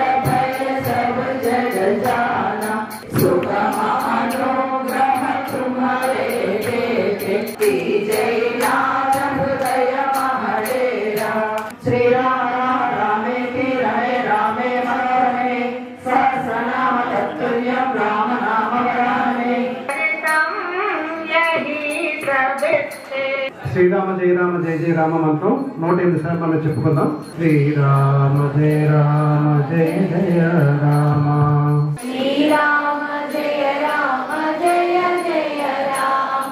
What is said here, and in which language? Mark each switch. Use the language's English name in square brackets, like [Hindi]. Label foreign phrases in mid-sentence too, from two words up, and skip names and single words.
[Hindi] भय सब जग जाना, सुख अनुग्रह तुम्हारे देखे, जय नाथ हृदय महडेरा, [Sanskrit] श्री राम रामे रमे रामे मनोरमे, सहस्रनाम तत्तुल्यं राम नाम वरामे, [Hindi] यही सब [Sanskrit] श्रीराम जय राम जय जय राम [Telugu] మంత్రం 108 సార్లు మనం చెప్పుకుందాం. [Sanskrit] श्रीराम जय राम जय जय राम, श्रीराम जय राम जय जय राम,